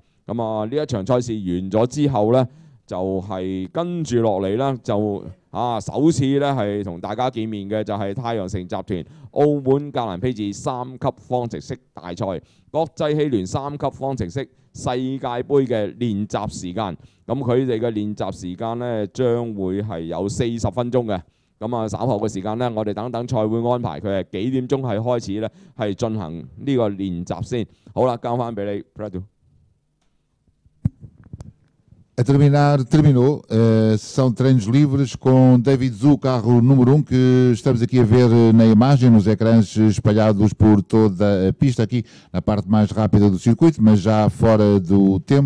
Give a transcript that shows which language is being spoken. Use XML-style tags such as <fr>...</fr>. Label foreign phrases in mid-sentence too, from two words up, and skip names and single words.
<yue>咁啊呢一場賽事完咗之後咧，就係跟住落嚟咧就首次咧係同大家見面嘅就係太陽城集團澳門格蘭披治3級方程式大賽國際汽聯3級方程式世界盃嘅練習時間。咁佢哋嘅練習時間呢，將會係有40分鐘嘅。咁啊，稍後嘅時間呢，我哋等等賽會安排佢係幾點鐘係開始呢，係進行呢個練習先。好啦，交翻俾你 ，Prado。</yue> <pt>A terminar, terminou a sessão de treinos livres com David Zhu, carro número 1, que estamos aqui a ver na imagem, nos ecrãs espalhados por toda a pista, aqui na parte mais rápida do circuito, mas já fora do tempo.</pt>